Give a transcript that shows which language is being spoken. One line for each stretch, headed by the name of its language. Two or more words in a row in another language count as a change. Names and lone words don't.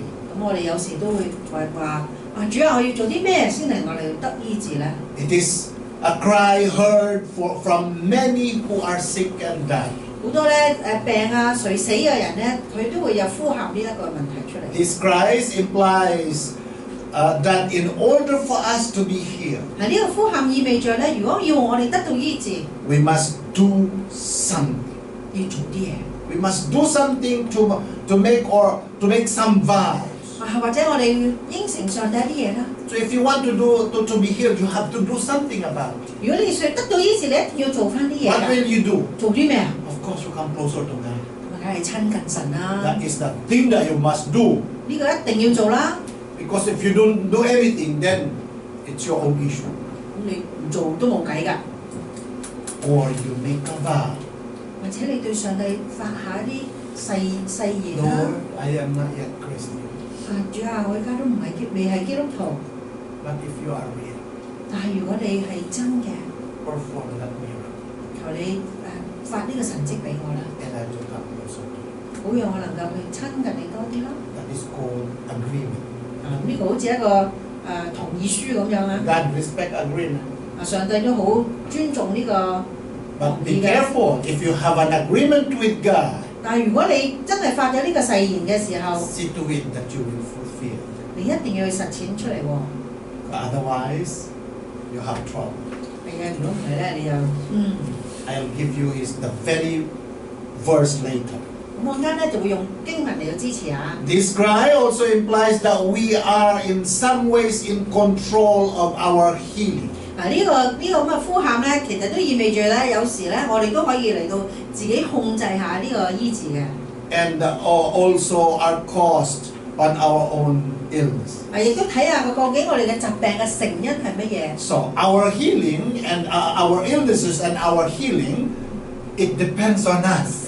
Cantonese: 咁我哋有時都會話主啊，我要做啲咩先令我哋得醫治咧？
English: It is a cry heard from many who are sick and dying.
Cantonese: 好多咧病啊、垂死嘅人咧，佢都會有呼喊呢一個問題出嚟。
English: His cries implies that in order for us to be healed,
Cantonese: 呢個呼喊意味着咧，如果要我哋得到醫治，
English: we must do something.
Cantonese: 要做啲嘢，
English: We must do something to make some vows.
Cantonese: 或者我哋應承上帝一啲嘢啦。
English: So if you want to be healed, you have to do something about it.
Cantonese: 如果你想得到醫治，你一定要做翻啲嘢
English: What
Cantonese: 㗎。
English: will you do?
Cantonese: 做啲咩啊？
English: Of course, you come closer to God.
Cantonese: 咁梗係親近神啦。
English: That is the thing that you must do.
Cantonese: 呢個一定要做啦。
English: Because if you don't do anything, then it's your own issue.
Cantonese: 咁你唔做都冇計㗎。
English: Or you make a vow.
Cantonese: 或者你對上帝發下一啲誓言啦。
English: Lord, I am not yet Christian.
Cantonese: 主啊，我而家都未係基督徒。
English: But if you are real,
Cantonese: 但係如果你係真嘅，
English: perform that miracle,
Cantonese: 求你發呢個神蹟俾我啦，
English: and I will come closer to you.
Cantonese: 好讓我能夠去親近你多啲啦。
English: That is called agreement.
Cantonese: 呢個好似一個同意書咁樣啊。
English: God respect agreement.
Cantonese: 上帝都好尊重呢個
English: But be careful, if you have an agreement with God,
Cantonese: 但係如果你真係發咗呢個誓言嘅時候，
English: see to it that you will fulfill.
Cantonese: 你一定要去實踐出嚟喎。
English: Otherwise, you have trouble.
Cantonese: 係啊，如果唔係咧，你就
English: I'll give you the very verse later.
Cantonese: 咁我啱咧就會用經文嚟到支持下。
English: This cry also implies that we are in some ways in control of our healing.
Cantonese: 嗱呢個咁嘅呼喊咧，其實都意味住咧，有時咧我哋都可以嚟到自己控制下呢個醫治嘅。
English: And also are caused on our own illness.
Cantonese: 亦都睇下究竟我哋嘅疾病嘅成因係乜嘢。
English: So our healing and our illnesses and our healing, it depends on us.